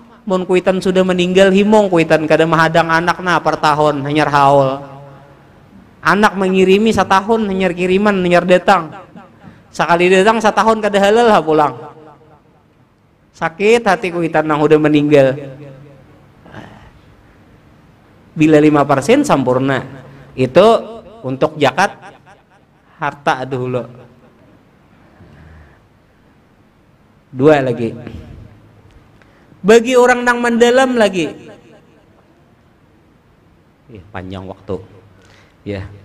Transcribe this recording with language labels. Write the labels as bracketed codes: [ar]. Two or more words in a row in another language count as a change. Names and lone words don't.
[bjn] Mun kuitan sudah meninggal himong, kuitan kada mahadang anakna per tahun hanyar haul. Anak mengirimi setahun hanyar kiriman hanyar datang. Sekali datang setahun kada halal ha pulang. Sakit hati kuitan nang udah meninggal. [id] Bila 5% sempurna. Itu untuk zakat harta dulu. 2 lagi. Bagi orang yang mendalam lagi. Panjang waktu. Ya.